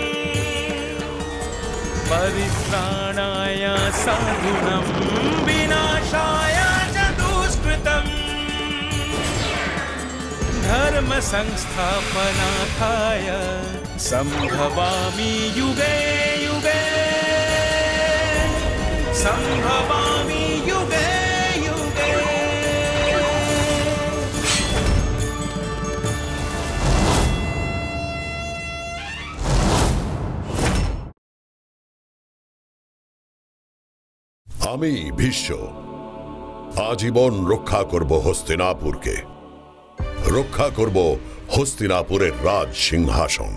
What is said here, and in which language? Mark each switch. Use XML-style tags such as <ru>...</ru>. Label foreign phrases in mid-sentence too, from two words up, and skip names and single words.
<sa>परित्राणाय साधूनां विनाशाय च दुष्कृतम् धर्म संस्थापनार्थाय संभवामि युगे युगे संभवामि युगे युगे।</sa> <bn>আমি ভীষ্ম আজীবন রক্ষা করব হস্তিনাপুরকে, রক্ষা করব হস্তিনাপুরের রাজ সিংহাসন।</bn>